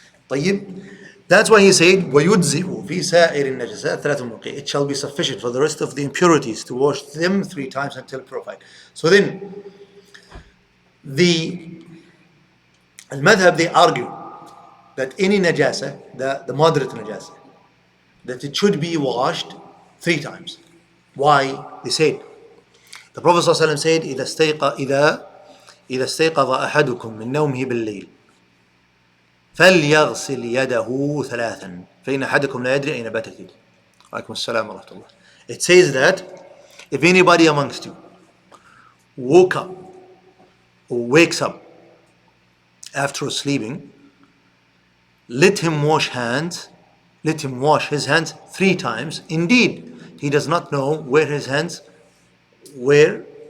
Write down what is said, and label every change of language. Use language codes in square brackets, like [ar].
[ar] طيب, [en] that's why he said [ar] وَيُجْزِئُ فِي سَائِرِ النَّجَسَاتِ ثَلَاثٌ مُقِيٍّ. [en] It shall be sufficient for the rest of the impurities to wash them 3 times until purified. So then, the al-madhab, they argue that any najasa, the moderate najasa, that it should be washed 3 times. Why? They said, the Prophet ﷺ said, [ar] إذا استيقظ أحدكم من نومه بالليل فليغسل يده 3 فإن أحدكم لا يدري أين باتت يده. عليكم السلام ورحمة الله. [en] It says that if anybody amongst you woke up or wakes up after sleeping, let him wash his hands 3 times. Indeed, he does not know where his hands were.